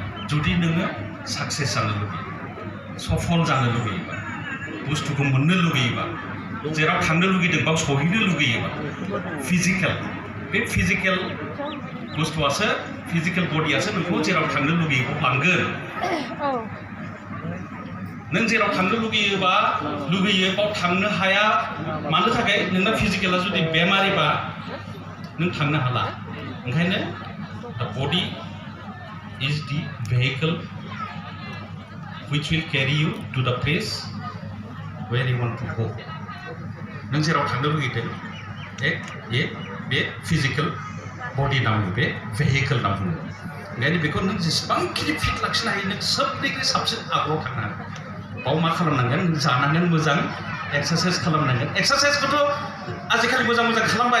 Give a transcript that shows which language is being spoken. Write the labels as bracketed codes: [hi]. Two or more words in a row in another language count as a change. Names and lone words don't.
[brx] जुदि नोङो साक्सेस जानो लुबैयो, सफल जानो लुबैयोबा, बुस्थुखौ मोननो लुबैयोबा, जेराव थांनो लुगैदों बाव सहैनो लुगैयोबा, बे फिजिकेल बुस्थुआसो, फिजिकेल बडियासो नोंखौ जेराव थांनो लुगैयो लांगोन। नों जेराव थांनो लुगैयो बाव थांनो हाया। मानो थाखाय? नोंना फिजिकेला जुदि बेमारिबा नों थांनो हाला। [en] ओंखायनो the body is the vehicle which will carry you to the place where you want to go. [brx] नों जेराव थांनो लुगैदों बे [en] physical body [brx] नांगौ, बे भेहिकेल नांगौ। ओंखायनो बेखौ नों जेसेबांखिनि फिट लाखिनो हायो, नों सबनिख्रुइ साबसिन आगोलाव थांनो हागोन। बाव मा खालामनांगोन? नों जानांगोन, मोजां एक्सारसाइज खालामनांगोन। एक्सारसाइजखौथ' आजिखालि मोजां खालामबाय।